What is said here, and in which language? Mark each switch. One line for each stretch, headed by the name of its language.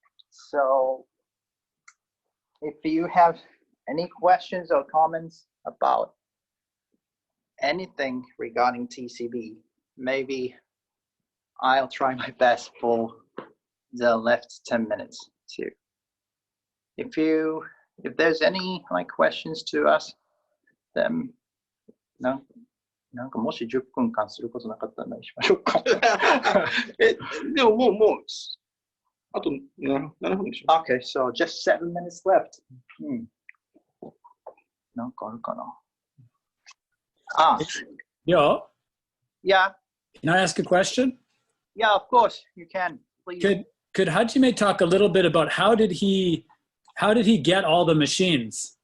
English: So, if you have any questions or comments about anything regarding TCB, maybe I'll try my best for the left 10 minutes too. If there's any questions to us, then no.
Japanese: なんかもし10分間することなかったら何しましょうか。でももうあと7分でしょ。
English: Okay, so just 7 minutes left.
Japanese: なんかあるかな。
English: Yo. Yeah. Can I ask a question? Yeah, of course you can. Please. Could Hajime talk a little bit about how did he get all the machines?